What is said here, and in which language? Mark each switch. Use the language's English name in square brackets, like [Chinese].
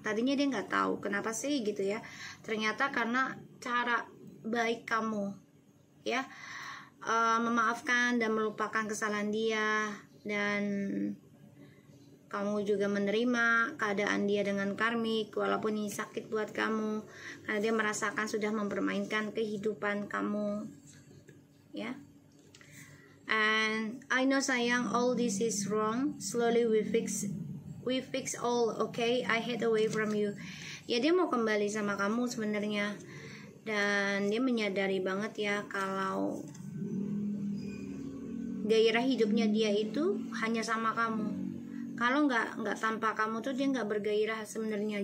[Indonesian] Tadinya dia nggak tahu kenapa sih gitu ya, ternyata karena cara baik kamu ya, memaafkan dan melupakan kesalahan dia, dan kamu juga menerima keadaan dia dengan karmik walaupun ini sakit buat kamu karena dia merasakan sudah mempermainkan kehidupan kamu ya. [English] And I know sayang, all this is wrong, slowly we fix all, okay? I hid away from you. [Indonesian] Ya, dia mau kembali sama kamu sebenarnya, dan dia menyadari banget ya kalau gairah hidupnya dia itu hanya sama kamu. Kalau nggak tanpa kamu tuh dia nggak bergairah sebenarnya.